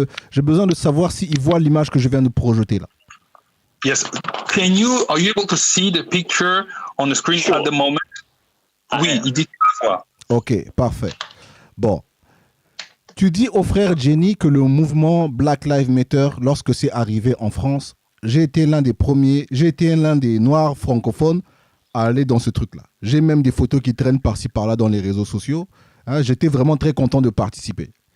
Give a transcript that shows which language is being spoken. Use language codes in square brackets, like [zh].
[fr] J'ai besoin de savoir s'il voit l'image que je viens de projeter là. [en] Yes. Are you able to see the picture on the screen at the moment? [fr] Oui, il dit qu'il voit. Ok, parfait. Bon. Tu dis au frère Genie que le mouvement Black Lives Matter, lorsque c'est arrivé en France, j'ai été l'un des noirs francophones à aller dans ce truc-là. J'ai même des photos qui traînent par-ci par-là dans les réseaux sociaux. J'étais vraiment très content de participer.